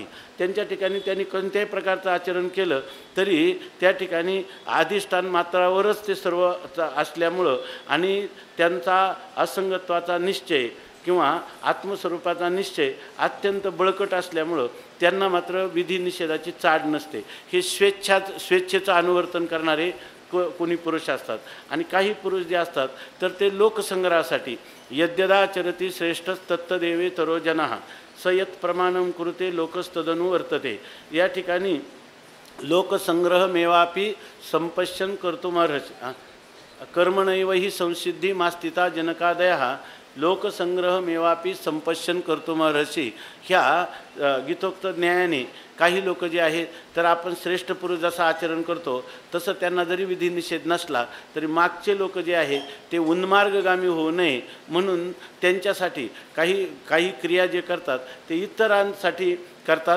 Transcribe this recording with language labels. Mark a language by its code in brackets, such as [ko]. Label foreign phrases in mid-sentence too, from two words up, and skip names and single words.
[mr] त्यांच्या ठिकाणी त्यांनी कोणत्याही प्रकारचं आचरण केलं तरी त्या ठिकाणी अधिष्ठान मात्रावरच ते सर्व असल्यामुळं आणि त्यांचा असंगत्वाचा निश्चय किंवा आत्मस्वरूपाचा निश्चय अत्यंत बळकट असल्यामुळं त्यांना मात्र विधी निषेधाची चाड नसते. हे स्वेच्छेचं अनुवर्तन करणारे कोणी पुरुष असतात. आणि काही पुरुष जे असतात तर ते लोकसंग्रहासाठी [sa] यद्यदा चरती श्रेष्ठ तत्तदेवे तरो जनः सयत प्रमाणं कुरुते लोकस्तदनु वर्तते. [mr] या ठिकाणी [sa] लोकसंग्रह मेवापी संपश्यन कर्तुमर्हसि कर्मणैव हि संसिद्धी मास्तिता जनकादयः लोकसंग्रह मेवापी संपश्यन कर्तुमर्हसि. [mr] ह्या गीतोक्त न्यायाने काही लोक जे आहेत तर आपण श्रेष्ठ पुरुष जसं आचरण करतो तसं त्यांना जरी विधी निषेध नसला तरी मागचे लोक जे आहेत ते उन्मार्गगामी होऊ नये म्हणून त्यांच्यासाठी काही क्रिया जे करतात ते इतरांसाठी करतात.